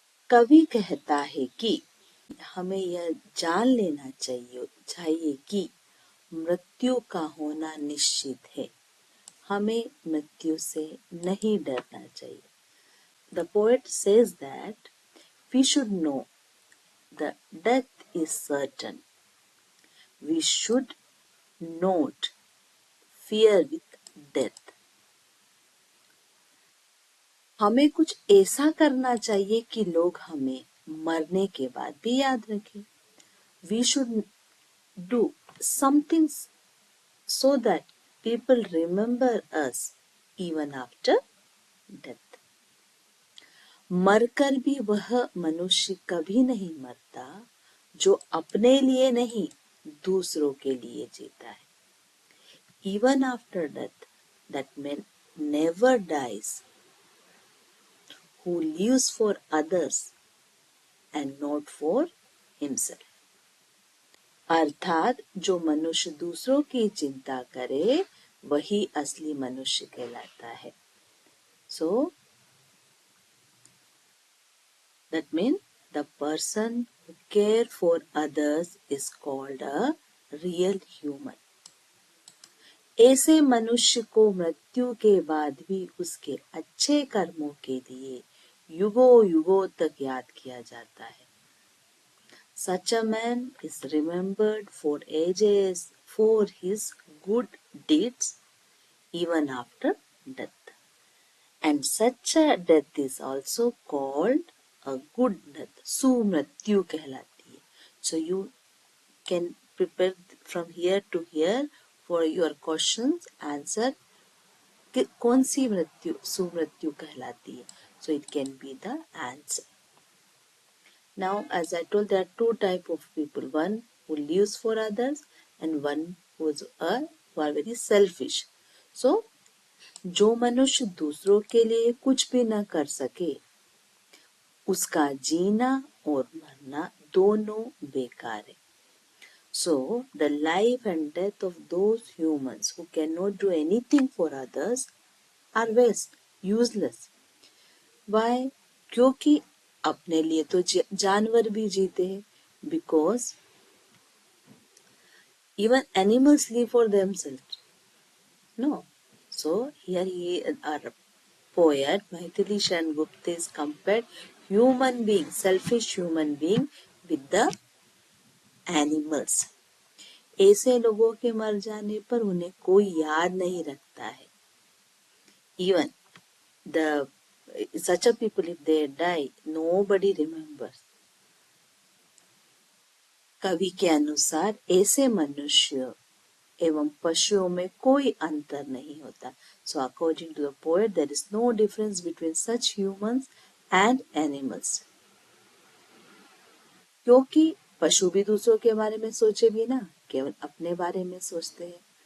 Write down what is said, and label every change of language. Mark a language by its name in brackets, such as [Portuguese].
[Hindi] कवि कहता है कि हमें यह जान लेना चाहिए कि मृत्यु का होना निश्चित है, हमें मृत्यु से नहीं डरना चाहिए. [English] The poet says that we should know that death is certain. We should not fear with death. [Hindi] हमें कुछ ऐसा करना चाहिए कि लोग हमें मरने के बाद भी याद रखें. [English] We should do something so that people remember us even after death. [Hindi] मरकर भी वह मनुष्य कभी नहीं मरता जो अपने लिए नहीं दूसरों के लिए जीता है. [English] Even after death, that man never dies who lives for others and not for himself. [Hindi] अर्थात जो मनुष्य दूसरों की चिंता करे वही असली मनुष्य कहलाता है. [English] So, that means the person who care for others is called a real human. [Hindi] ऐसे मनुष्य को मृत्यु के बाद भी उसके अच्छे कर्मों के लिए युगों युगों तक याद किया जाता है. [English] Such a man is remembered for ages for his good deeds even after death. And such a death is also called a good death. [Hindi] Sumrityu कहलाती है. [English] So you can prepare from here to here for your questions answer [Hindi] कि कौन सी मृत्यु सुमृत्यु कहलाती है. [English] So it can be the answer. Now, as I told, there are two types of people. One who lives for others and one who are very selfish. [Hindi] So, जो मनुष्य दूसरों के लिए कुछ भी न कर सके, उसका जीना और मरना दोनों बेकार है. [English] So, the life and death of those humans who cannot do anything for others are waste, useless. Why? [Hindi] क्योंकि अपने लिए तो जानवर भी जीते हैं. [English] Because even animals live for themselves. No. So here our poet Maithili Sharan Gupta is compared human being, selfish human being with the animals. [Hindi] ऐसे लोगों के मर जाने पर उन्हें कोई याद नहीं रखता है. [English] Even the such a people, if they die, nobody remembers. [Hindi] कवि के अनुसार ऐसे मनुष्य एवं पशुओं में कोई अंतर नहीं होता। [English] So according to the poet there is no difference between such humans and animals. [Hindi] क्योंकि पशु भी दूसरों के बारे में सोचे भी ना, केवल अपने बारे में सोचते हैं।